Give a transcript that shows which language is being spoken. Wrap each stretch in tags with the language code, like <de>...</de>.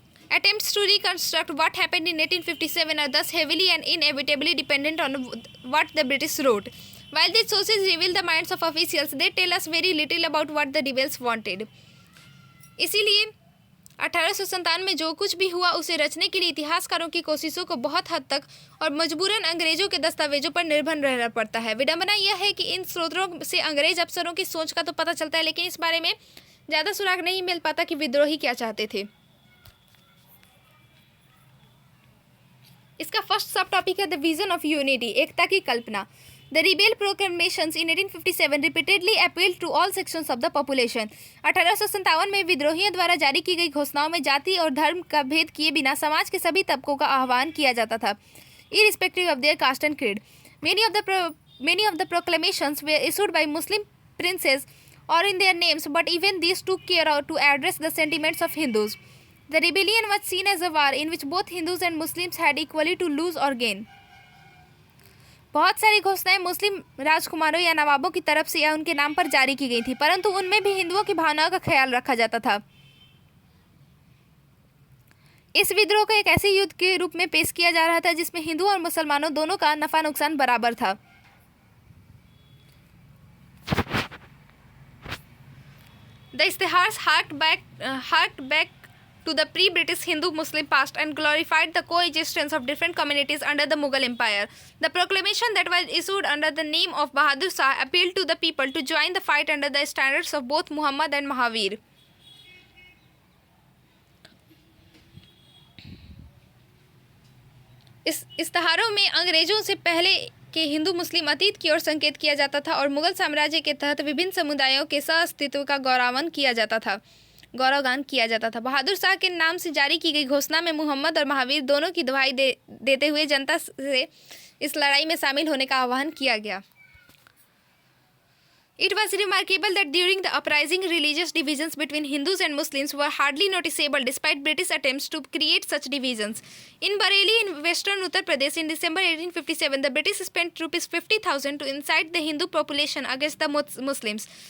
<en>Attempts to reconstruct what happened in 1857 are thus heavily and inevitably dependent on what the British wrote. While these sources reveal the minds of officials, they tell us very little about what the rebels wanted.</en> <hi>इसीलिए 1857 में जो कुछ भी हुआ उसे रचने के लिए इतिहासकारों की कोशिशों को बहुत हद तक और मजबूरन अंग्रेजों के दस्तावेजों पर निर्भर रहना पड़ता है। विडंबना यह है कि इन स्रोतों से अंग्रेज अफसरों की सोच का तो पता चलता है, लेकिन इस बारे में ज़्यादा सुराग नहीं मिल पाता कि विद्रोही क्या चाहते थे। इसका फर्स्ट सब टॉपिक है</hi> <en>the vision of unity,</en> <hi>एकता की कल्पना।</hi> <en>The rebel proclamations in 1857 repeatedly appealed to all sections of the population.</en> <hi>1857 में विद्रोहियों द्वारा जारी की गई घोषणाओं में जाति और धर्म का भेद किए बिना समाज के सभी तबकों का आह्वान किया जाता था,</hi> <en>irrespective of their caste and creed. Many of the proclamations were issued by Muslim princes or in their names, but even these took care to address the sentiments of Hindus. The rebellion was seen as a war in which both Hindus and Muslims had equally to lose or gain.</en> <hi>बहुत सारी घोषणाएं मुस्लिम राजकुमारों या नवाबों की तरफ से या उनके नाम पर जारी की गई थी, परंतु उनमें भी हिंदुओं की भावनाओं का ख्याल रखा जाता था। इस विद्रोह को एक ऐसे युद्ध के रूप में पेश किया जा रहा था जिसमें हिंदुओं और मुसलमानों दोनों का नफा नुकसान बराबर था।</hi> <en>The Istihars harked back to the pre-British Hindu-Muslim past and glorified the coexistence of different communities under the Mughal Empire. The proclamation that was issued under the name of Bahadur Shah appealed to the people to join the fight under the standards of both Muhammad and Mahavir.</en> <hi>इस इश्तहारों में अंग्रेजों से पहले के हिंदू मुस्लिम अतीत की ओर संकेत किया जाता था और मुगल साम्राज्य के तहत विभिन्न समुदायों के सह-अस्तित्व का गौरवगान किया जाता था। बहादुर शाह के नाम से जारी की गई घोषणा में मोहम्मद और महावीर दोनों की दुहाई देते हुए जनता से इस लड़ाई में शामिल होने का आह्वान किया गया।</hi> <en>It was remarkable that during the uprising, religious divisions between Hindus and Muslims were hardly noticeable despite British attempts to create such divisions. In Bareilly in western Uttar Pradesh in December 1857, the British spent rupees 50,000 to incite the Hindu population against the Muslims.</en>